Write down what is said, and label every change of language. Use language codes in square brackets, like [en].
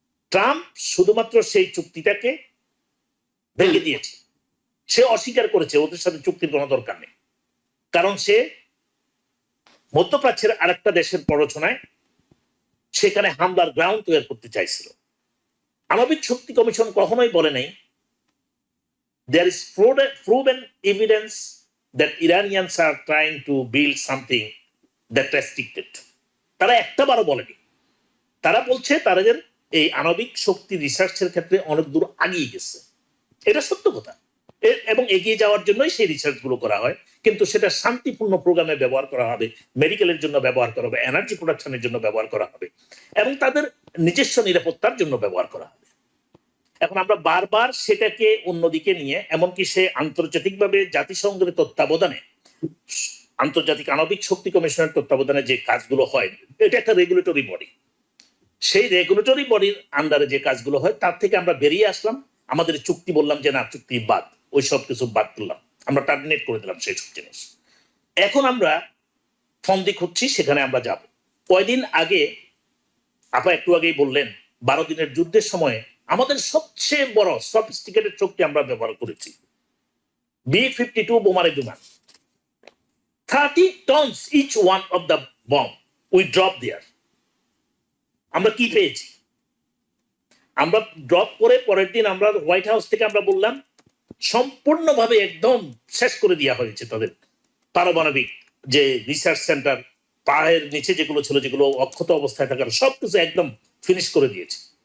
[bn] Trump শুধুমাত্র সেই চুক্তিটাকে ভেঙে দিয়েছে, সে অস্বীকার করেছে ওদের সাথে চুক্তির কোনো দরকার নেই। কারণ সে মধ্যপ্রাচ্যের আরেকটা দেশের প্ররোচনায় সেখানে হামলার গ্রাউন্ড তৈরি করতে চাইছিল। আণবিক শক্তি কমিশন কখনোই বলে নাই [en] there is proven evidence that Iranians are trying to build something that restricted. [bn] তারা একটাবারও বলেনি। তারা বলছে তাদের এই আণবিক শক্তি রিসার্চের ক্ষেত্রে অনেক দূর এগিয়ে গেছে, এটা সত্য কথা, এবং এগিয়ে যাওয়ার জন্যই সেই রিসার্চ গুলো করা হয়। কিন্তু সেটা শান্তিপূর্ণ প্রোগ্রামে ব্যবহার করা হবে, মেডিকেলের জন্য ব্যবহার করা হবে, এনার্জি প্রোডাকশনের জন্য ব্যবহার করা হবে, এবং তাদের নিজস্ব নিরাপত্তার জন্য ব্যবহার করা হবে। এখন আমরা বারবার সেটাকে অন্যদিকে নিয়ে, এমনকি সে আন্তর্জাতিকভাবে জাতিসংঘের তত্ত্বাবধানে, আন্তর্জাতিক আণবিক শক্তি কমিশনের তত্ত্বাবধানে যে কাজগুলো হয়, এটা একটা রেগুলেটরি বডি। সেই রেগুলেটরি বডির আন্ডারে যে কাজগুলো হয় তার থেকে আমরা বেরিয়ে আসলাম। আমাদের চুক্তি বললাম যে না, চুক্তি বাদ, ওই সব কিছু বাদ করলাম, আমরা টার্মিনেট করে দিলাম সেই সব জিনিস। এখন আমরা ফন্দি খুঁজছি, সেখানে আমরা যাব। কয়দিন আগে আপা একটু আগেই বললেন 12 দিনের যুদ্ধের সময় আমাদের সবচেয়ে বড় সফিস্টিকেটেড শক্তি আমরা ব্যবহার করেছি B-52 বোমারে বিমান। [en] 30 tons each one of the bomb we dropped there. [bn] আমরা কি পেয়েছি? আমরা ড্রপ করে পরের দিন আমরা হোয়াইট হাউস থেকে আমরা বললাম সম্পূর্ণভাবে একদম শেষ করে দেওয়া হয়েছে তাদের পারমাণবিক যে রিসার্চ সেন্টার, পায়ের নিচে যেগুলো ছিল, যেগুলো অক্ষত অবস্থায় থাকার, সবকিছু একদম ফিনিশ করে দিয়েছে।